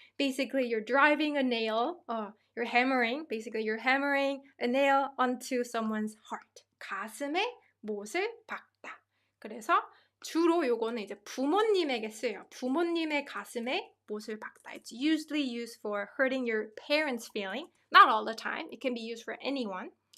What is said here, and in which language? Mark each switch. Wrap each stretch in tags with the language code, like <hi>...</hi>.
<en>Basically, you're driving a nail. You're hammering a nail onto someone's heart.</en> <ko>가슴에 못을 박다. 그래서 주로 요거는 이제 부모님에게 쓰여요. 부모님의 가슴에 못을 박다.</ko> <en>It's usually used for hurting your parents' feeling. Not all the time. It can be used for anyone.</en>